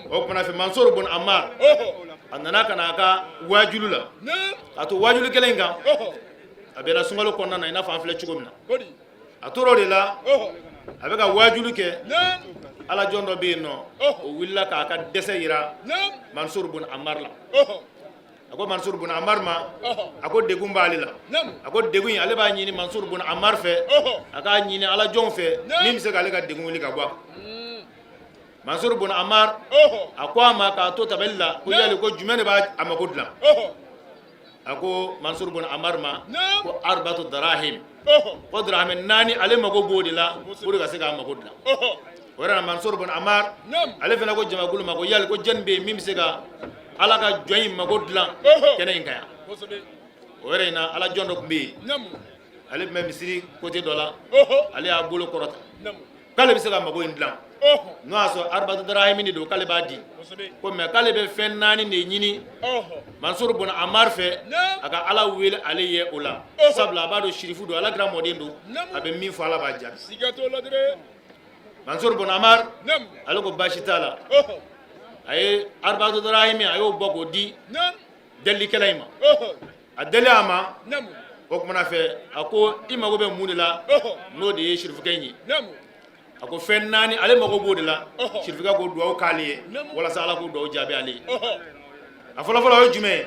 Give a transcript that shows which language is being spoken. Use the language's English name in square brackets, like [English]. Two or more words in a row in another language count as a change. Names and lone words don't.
[Bambara] o kumana fɛ mansur bun ammar a nana ka na a ka wajulu la nam a to wajulu kelen kan a bɛnna sunkalo kɔnɔna na i n'a fɔ an filɛ cogo min na kodi a tora o de la a bɛ ka wajulu kɛ nam ala jɔn dɔ bɛ yen nɔ o wulila k'a ka dɛsɛ yira nam mansur bun ammar la a ko mansur bun ammar ma a ko degun b'ale la nam a ko degun in ale b'a ɲini mansur bun ammar fɛ a k'a ɲini ala jɔnw fɛ min bɛ se k'ale ka degun wuli ka bɔ a kan mansur bun ammar a ko a ma k'a to tabali la ko yali ko jumɛn de b'a a mago dilan a ko mansur bun ammar ma ko [Arabic] arbatu darahim [Bambara] ko darahim naani ale mago b'o de la [French] pour que [Bambara] ka se k'a mago dilan o yɛrɛ la mansur bun ammar ale fana ko jamakulu ma ko yali ko jɔnni bɛ yen min bɛ se ka ala ka jɔn in mago dilan kɛnɛ in kan yan kosɛbɛ o yɛrɛ in na ala jɔn dɔ tun bɛ yen nam ale tun bɛ misiri côté dɔ la ale y'a bolo kɔrɔta nam k'ale bɛ se ka mago in dilan n'o y'a sɔrɔ [Arabic] arbatu darahim [Bambara] de don k'ale b'a di kosɛbɛ ko mɛ k'ale bɛ fɛn naani de ɲini mansur bun ammar fɛ a ka ala wele ale ye o la sabula a b'a dɔn shirifu don ala kɛra mɔden don a bɛ min fɔ ala b'a jaabi siga t'o la dɛrɛ mansur bun ammar nam ale ko baasi t'a la a ye [Arabic] arbatu darahim [Bambara] a y'o bɔ k'o di nam delikɛla in ma a deli a ma nam o kumana fɛ a ko i mago bɛ mun de la n'o de ye shirifukɛ in ye nam a ko fɛn naani ale mago b'o de la shirifukɛ ko duwawu k'ale ye walasa ala k'o duwawu jaabi ale ye a fɔlɔfɔlɔ o ye jumɛn ye